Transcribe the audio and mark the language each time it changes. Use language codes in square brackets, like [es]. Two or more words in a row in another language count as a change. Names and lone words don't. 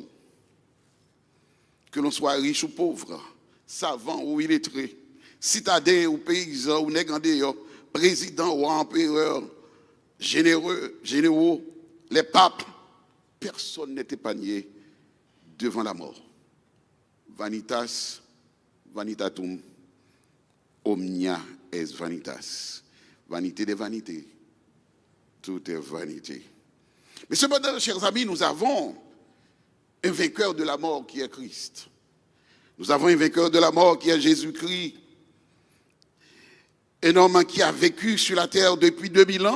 [fr] Que l'on soit riche ou pauvre, savant ou illettré, citadin ou paysan ou négandéo, président ou empereur, généraux, les papes, personne n'est épargné devant la mort. [la] Vanitas, vanitatum, omnia est vanitas. [fr] Vanité des vanités. Tout est vanité. Mais cependant, chers amis, nous avons un vainqueur de la mort qui est Christ. Nous avons un vainqueur de la mort qui est Jésus-Christ. Un homme qui a vécu sur la terre depuis 2000 ans.